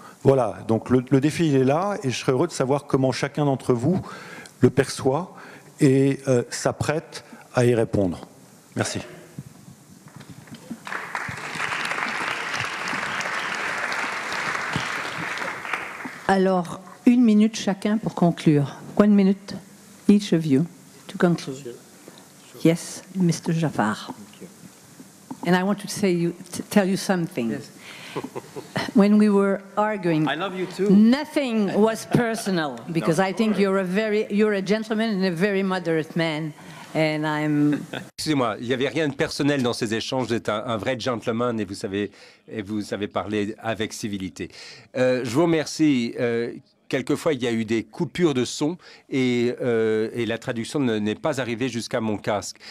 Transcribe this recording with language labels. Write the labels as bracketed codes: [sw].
[fr] Voilà, donc le défi il est là, et je serais heureux de savoir comment chacun d'entre vous le perçoit et s'apprête à y répondre. Merci. Alors, 1 minute chacun pour conclure. [en] 1 minute, each of you, to conclude. Yes, Mr. Jafar. And I want to tell you something. Yes. When we were arguing, I love you too. Nothing was personal, because I think you're a gentleman and a very moderate man. And I'm... [fr] Excusez-moi, il n'y avait rien de personnel dans ces échanges. Vous êtes un vrai gentleman et vous savez parler avec civilité. Je vous remercie. Quelquefois, il y a eu des coupures de son et la traduction n'est pas arrivée jusqu'à mon casque.